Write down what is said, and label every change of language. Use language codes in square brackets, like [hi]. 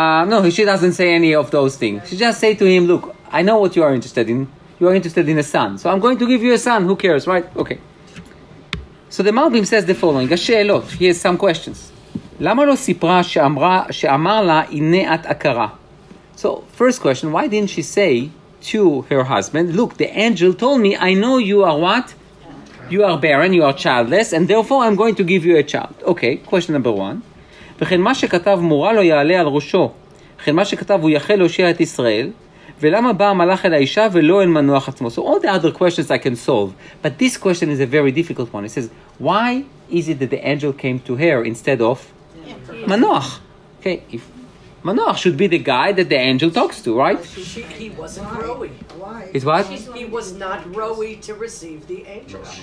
[en] No, she doesn't say any of those things. She just say to him, "Look, I know what you are interested in. You are interested in a son, so I'm going to give you a son. Who cares, right? Okay." So the Malbim says the following. השאלות. He has some questions. [he] למה לא סיפרה שאמר לה הנה את עקרה? [en] So, first question, why didn't she say to her husband, "Look, the angel told me, I know you are what? You are barren, you are childless, and therefore I'm going to give you a child." Okay, question number one. [he] וכן מה שכתב מורה לא יעלה על ראשו. וכן מה שכתב הוא יחל להושיע את ישראל. ולמה בא המלאך אל האישה ולא אל מנוח עצמו? [en] So all the other questions I can solve. But this question is a very difficult one. It says, why is it that the angel came to her instead of Manoach? Okay, if Manoach should be the guy that the angel talks to, right? He wasn't rowy. Why? It's what? He was not rowy to receive the angel.